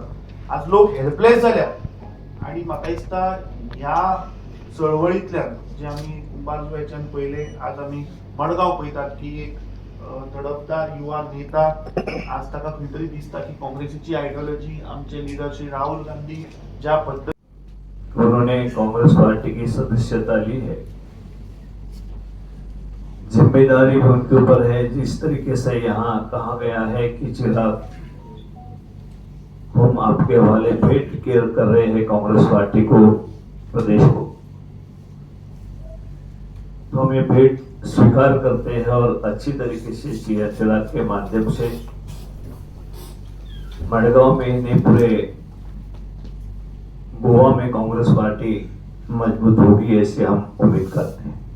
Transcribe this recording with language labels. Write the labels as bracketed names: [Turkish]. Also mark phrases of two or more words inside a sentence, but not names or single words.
[Konkani] आज लोक हेल्पलेस जाल्या आणि म्हाका दिसता ह्या चळवळींतल्यान जे आमी कुंभारजुव्याच्यान पयले आज आमी मडगांव पळयतात की एक तडफदार युवा नेता आज ताका खंय तरी दिसता की काँग्रेसीची आयडियोलॉजी आमचे लीडर श्री राहुल गांधी ज्या पद्धत [Hindi] उन्होंने कांग्रेस पार्टी की सदस्यता ली है. जिम्मेदारी भी उनके ऊपर है. जिस तरीके से यहाँ कहा गया है कि चिराग हम आपके हवाले भेंट कर रहे हैं कांग्रेस पार्टी को प्रदेश को, तो हम ये भेंट स्वीकार करते हैं और अच्छी तरीके से चिराग के माध्यम से मडगांव में नहीं पूरे गोवा में कांग्रेस पार्टी मजबूत होगी ऐसे हम उम्मीद करते हैं.